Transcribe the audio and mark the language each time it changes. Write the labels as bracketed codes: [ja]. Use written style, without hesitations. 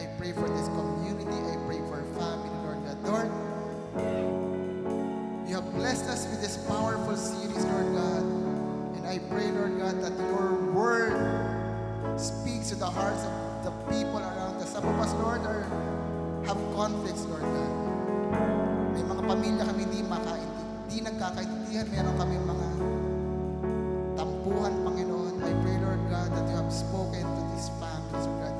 [en] I pray for this community. I pray for family, Lord God. Lord, you have blessed us with this powerful series, Lord God. And I pray, Lord God, that your word speaks to the hearts of the people around us. Some of us, Lord, have conflicts, Lord God. [tl] May mga pamilya kami di nagkakaintindihan. Meron kami mga tampuhan, Panginoon. [en] I pray, Lord God, that you have spoken to these families, Lord God.